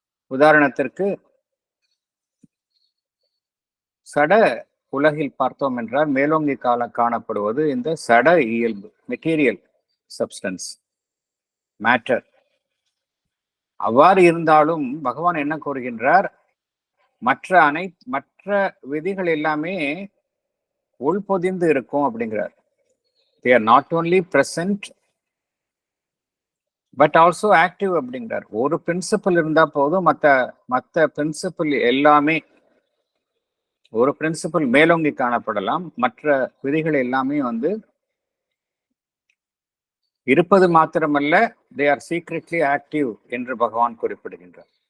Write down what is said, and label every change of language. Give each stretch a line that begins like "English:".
Tamil: உதாரணத்திற்கு சட உலகில் பார்த்தோம் என்றால் மேலோங்கி காணப்படுவது இந்த சட இயல்பு, மெட்டீரியல் சப்ஸ்டன்ஸ், மேட்டர். அவ்வாறு இருந்தாலும் பகவான் என்ன கூறுகின்றார், மற்ற விதிகள் எல்லாமே உள்பொதிந்து இருக்கும் அப்படிங்கிறார்.
English: they are not only present but also active
Tamil: அப்படிங்கிறார். ஒரு பிரின்சிபல் இருந்தா போதும், மற்ற பிரின்சிபல் எல்லாமே, ஒரு பிரின்சிபல் மேலோங்கி காணப்படலாம், மற்ற விதிகள் எல்லாமே வந்து இருப்பது மாத்திரமல்ல,
English: they are secretly active
Tamil: என்று பகவான் குறிப்பிடுகின்றார்.